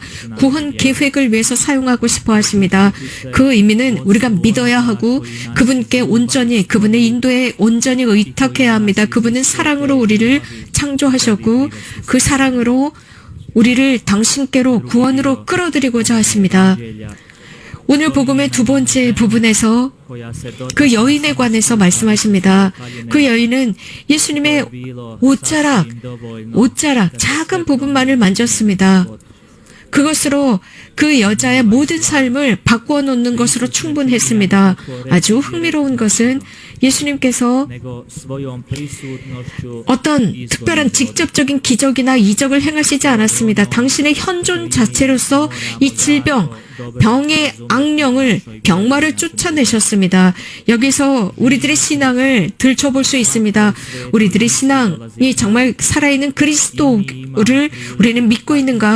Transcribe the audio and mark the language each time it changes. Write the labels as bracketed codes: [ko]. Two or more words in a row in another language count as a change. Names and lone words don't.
[ko] 구원 계획을 위해서 사용하고 싶어 하십니다. 그 의미는 우리가 믿어야 하고 그분께 온전히 그분의 인도에 온전히 의탁해야 합니다. 그분은 사랑으로 우리를 창조하셨고 그 사랑으로 우리를 당신께로 구원으로 끌어들이고자 하십니다. 오늘 복음의 두 번째 부분에서 [hr] koja se dotakla [ko] 그 여인에 관해서 말씀하십니다. 그 여인은 예수님의 옷자락, 작은 부분만을 만졌습니다. 그것으로 그 여자의 모든 삶을 바꾸어 놓는 것으로 충분했습니다. 아주 흥미로운 것은 예수님께서 [hr] nego svojom prisutnošću [ko] 어떤 특별한 직접적인 기적이나 이적을 행하시지 않았습니다. 당신의 현존 자체로서 이 질병, 병의 악령을, 병마를 쫓아내셨습니다. 여기서 우리들의 신앙을 들춰볼 수 있습니다. 우리들의 신앙이 정말 살아있는 그리스도를 우리는 믿고 있는가?